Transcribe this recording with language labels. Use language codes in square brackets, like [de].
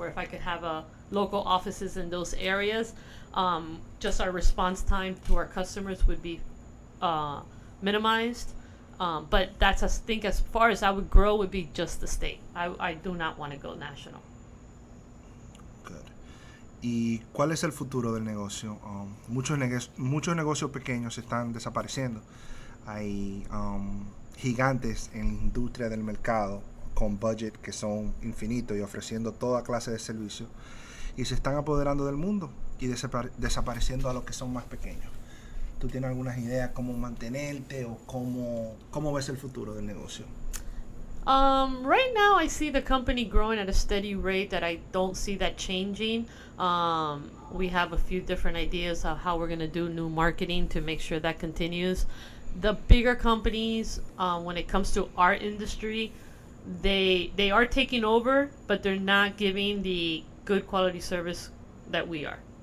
[en] Where if I could have local offices in those areas, just our response time to our customers would be minimized. But that's I think as far as I would grow would be just the state. I do not want to go national. Good. [es] ¿Y cuál es el futuro del negocio? Muchos negocios pequeños se están desapareciendo. Hay gigantes en la industria del mercado con budget que son infinitos y ofreciendo toda clase de servicios y se están apoderando del mundo y desapareciendo a los que son más pequeños. ¿Tú tienes algunas ideas cómo mantenerte o cómo ves el futuro del negocio? [en] Right now, I see the company growing at a steady rate that I don't see that changing. We have a few different ideas of how we're going to do new marketing to make sure that continues. The bigger companies, when it comes to our industry, they are taking over, but they're not giving the good quality service that we are.